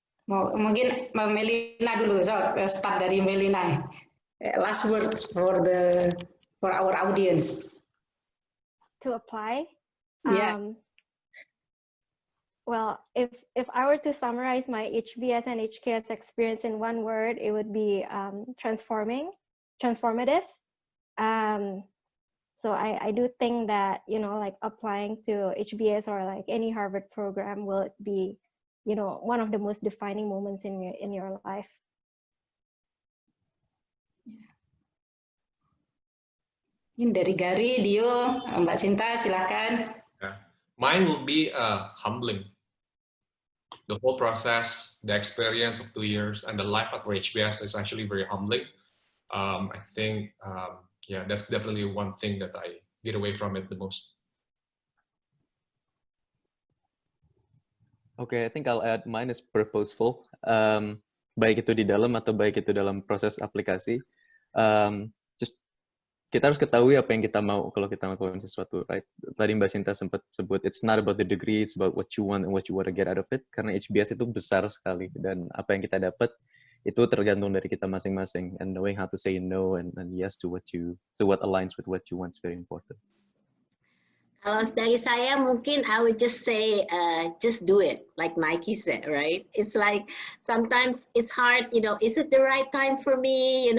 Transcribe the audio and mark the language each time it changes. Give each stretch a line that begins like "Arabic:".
Indonesian: Mungkin Melina dulu, start dari Melina.
English: Last words for our audience. To apply? Yeah. Well, if I were to summarize my HBS and HKS experience in one word, it would be transformative. So I do think that, like applying to HBS or like any Harvard program will be, one of the most defining moments in your life.
Indonesian: Ini dari Gary, Dio, Mbak Sinta, silakan.
English: Mine will be humbling. The whole process, the experience of 2 years, and the life after HBS is actually very humbling. I think, that's definitely one thing that I get away from it the most. Okay, I think I'll add mine is purposeful.
Indonesian: Baik itu di dalam atau baik itu dalam proses aplikasi. Just kita harus ketahui apa yang kita mau kalau kita melakukan sesuatu,
English: right?
Indonesian: Tadi Mbak Sinta sempat sebut,
English: it's not about the degree, it's about what you want and what you want to get out of it.
Indonesian: Karena HBS itu besar sekali dan apa yang kita dapat itu tergantung dari kita masing-masing.
English: And knowing how to say no and yes to what aligns with what you want is very important.
Indonesian: Kalau dari saya mungkin
English: I would just say just do it like Nike said, right? It's like sometimes it's hard, is it the right time for me?